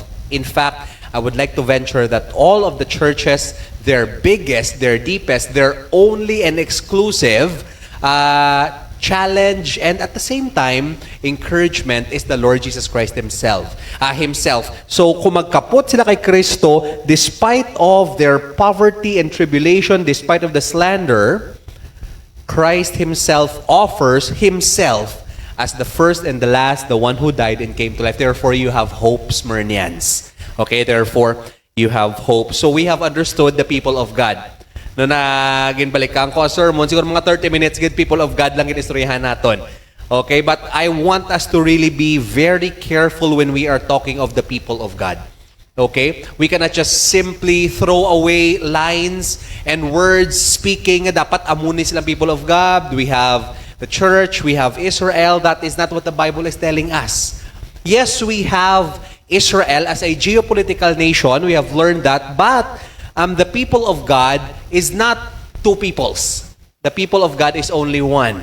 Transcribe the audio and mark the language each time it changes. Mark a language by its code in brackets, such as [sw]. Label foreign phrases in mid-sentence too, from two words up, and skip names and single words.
[en] In fact, I would like to venture that all of the churches, their biggest, their deepest, their only and exclusive challenge and at the same time, encouragement is the Lord Jesus Christ Himself. [hil] So kung magkapot sila kay Kristo, [en] despite of their poverty and tribulation, despite of the slander, Christ Himself offers Himself as the first and the last, the one who died and came to life. Therefore, you have hope, Smyrnians. Okay, therefore, you have hope. So we have understood the people of God. [hil] No na ginbalikan ko sermon, siguro mga 30 minutes, [en] good people of God [hil] lang ginistoryahan naton. [en] Okay, but I want us to really be very careful when we are talking of the people of God. Okay? We cannot just simply throw away lines and words speaking [hil] dapat amunin silang [en] people of God. We have the church, we have Israel. That is not what the Bible is telling us. Yes, we have Israel as a geopolitical nation. We have learned that. But the people of God is not two peoples. The people of God is only one.